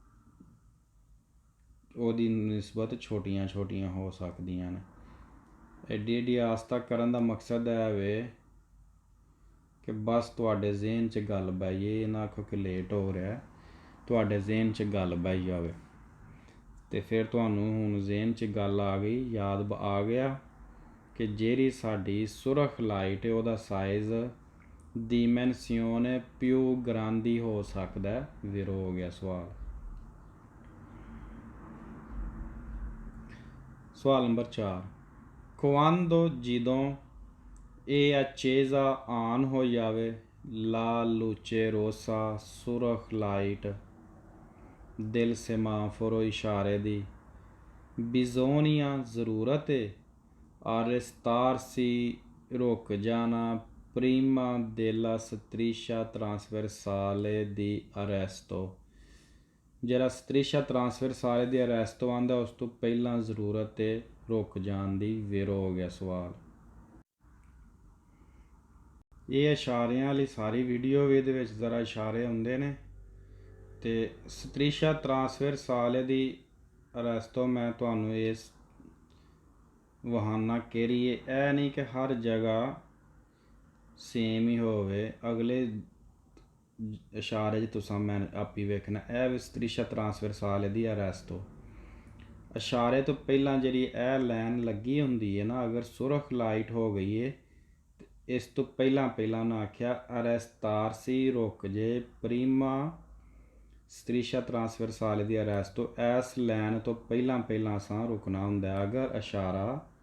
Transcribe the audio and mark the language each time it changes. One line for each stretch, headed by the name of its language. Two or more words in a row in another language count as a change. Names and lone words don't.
Punjabi: ਉਹਦੀ ਨਿਸਬਤ ਛੋਟੀਆਂ ਛੋਟੀਆਂ ਹੋ ਸਕਦੀਆਂ ਨੇ ਐਡੀ ਐਡੀ ਆਸਤਾ ਕਰਨ ਦਾ ਮਕਸਦ ਹੈ ਵੇ ਕਿ ਬਸ ਤੁਹਾਡੇ ਜ਼ਿਹਨ 'ਚ ਗੱਲ ਬਹਿ ਜਾਏ ਇਹ ਨਾ ਆਖੋ ਕਿ ਲੇਟ ਹੋ ਰਿਹਾ ਤੁਹਾਡੇ ਜ਼ਿਹਨ 'ਚ ਗੱਲ ਬਹਿ ਜਾਵੇ ਤੇ ਫਿਰ ਤੁਹਾਨੂੰ ਹੁਣ ਜ਼ਿਹਨ 'ਚ ਗੱਲ ਆ ਗਈ ਯਾਦ ਆ ਗਿਆ ਕਿ ਜਿਹੜੀ ਸਾਡੀ ਸੁਰਖ ਲਾਈਟ ਹੈ ਉਹਦਾ ਸਾਈਜ਼
Italian: dimensione più grandi
Punjabi: ਹੋ ਸਕਦਾ ਫਿਰ ਹੋ ਗਿਆ ਸਵਾਲ ਨੰਬਰ 4 quando ਜਦੋਂ ਇਹ accesa ਆਨ ਹੋ ਜਾਵੇ
Italian: la luce
Punjabi: rossa ਸੁਰਖ ਲਾਈਟ
Italian: del semaforo
Punjabi: ਇਸ਼ਾਰੇ ਦੀ bisogna ਜ਼ਰੂਰਤ ਹੈ arrestarsi ਰੁਕ ਜਾਣਾ
Italian: prima della striscia trasversale di arresto
Punjabi: ਜਿਹੜਾ
Italian: striscia trasversale di arresto
Punjabi: ਆਉਂਦਾ ਉਸ ਤੋਂ ਪਹਿਲਾਂ ਜ਼ਰੂਰਤ ਹੈ ਰੁਕ ਜਾਣ ਦੀ ਫਿਰ ਹੋ ਗਿਆ ਸਵਾਲ ਇਹ ਇਸ਼ਾਰਿਆਂ ਵਾਲੀ ਸਾਰੀ ਵੀਡੀਓ ਵੀ ਇਹਦੇ ਵਿੱਚ ਜ਼ਰਾ ਇਸ਼ਾਰੇ ਹੁੰਦੇ ਨੇ ਤੇ
Italian: striscia trasversale di arresto
Punjabi: ਮੈਂ ਤੁਹਾਨੂੰ ਇਸ ਵਹਾਨਾ ਕਿਹੜੀ ਹੈ ਇਹ ਨਹੀਂ ਕਿ ਹਰ ਜਗ੍ਹਾ ਸੇਮ ਹੀ ਹੋਵੇ ਅਗਲੇ ਇਸ਼ਾਰੇ 'ਚ ਤੁਸੀਂ ਮੈਂ ਆਪੀ ਵੇਖਣਾ ਇਹ
Italian: striscia trasversale di arresto
Punjabi: ਇਸ਼ਾਰੇ ਤੋਂ ਪਹਿਲਾਂ ਜਿਹੜੀ ਇਹ ਲਾਈਨ ਲੱਗੀ ਹੁੰਦੀ ਹੈ ਨਾ ਅਗਰ ਸੁਰਖ ਲਾਈਟ ਹੋ ਗਈ ਹੈ ਇਸ ਤੋਂ ਪਹਿਲਾਂ ਉਹਨਾਂ ਆਖਿਆ ਅਰੈਸਤਾਰਸੀ ਰੁਕ ਜੇ ਪ੍ਰੀਮਾ
Italian: striscia trasversale di arresto
Punjabi: ਇਸ ਲਾਈਨ ਤੋਂ ਪਹਿਲਾਂ ਅਸਾਂ ਰੁਕਣਾ ਹੁੰਦਾ ਅਗਰ ਇਸ਼ਾਰਾ